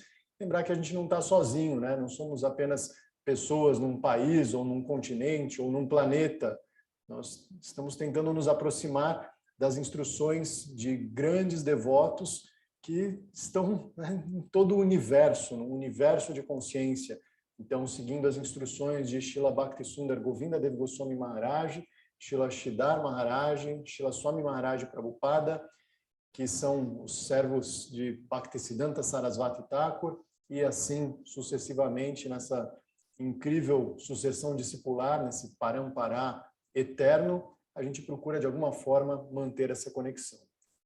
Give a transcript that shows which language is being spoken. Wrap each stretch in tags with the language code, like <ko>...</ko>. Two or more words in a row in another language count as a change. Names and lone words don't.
<pt>Lembrar que a gente não está sozinho, né? Não somos apenas pessoas num país, ou num continente, ou num planeta. Nós estamos tentando nos aproximar das instruções de grandes devotos que estão, né, em todo o universo, no universo de consciência. Então, seguindo as instruções de Srila Bhaktisundar Govinda Dev Goswami Maharaj, Srila Sridhar Maharaj, Srila Swami Maharaj Prabhupada, que são os servos de Bhaktisiddhanta Sarasvati Thakur, e assim sucessivamente nessa incrível sucessão discipular, nesse parampará eterno, a gente procura de alguma forma manter essa conexão.</pt>